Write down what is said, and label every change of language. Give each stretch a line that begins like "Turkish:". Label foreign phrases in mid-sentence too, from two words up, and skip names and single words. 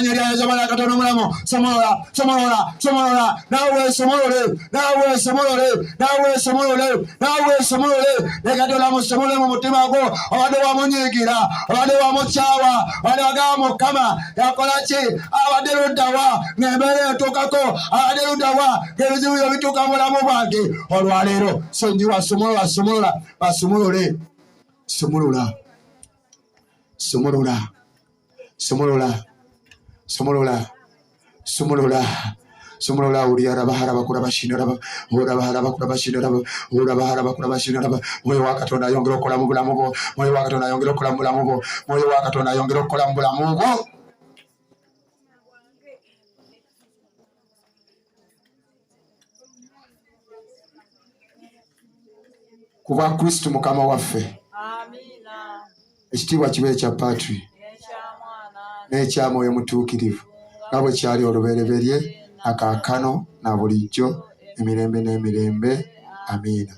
Ganda: somola nawe somolole Katonda musomole mu mutima go abadde wamunyiigira abadde wamukyawa abadde wagamba Mukama yakolaki abadde luddawa ng'embeera etuukako abadde luddawa ng'ebizibu byo bituuka mu bulamu bwange olwaleero sonyiwa somolola uliyara bahara bakura bashinaraba ora bahara bakura bashinaraba ora bahara bakura bashinaraba moyo wa Katonda ayongera okola mu bulamu bwo moyo wa Katonda ayongera okola mu bulamu bwo moyo wa Katonda ayongera okola mu bulamu bwo kuba Kristo mukama waffe amina ekitiibwa kibe ekya Patri n'ekya Mwoyo Mutuukirivu nga bwe kyali olubereberye akaakano na bulijjo emirembe n'emirembe amina.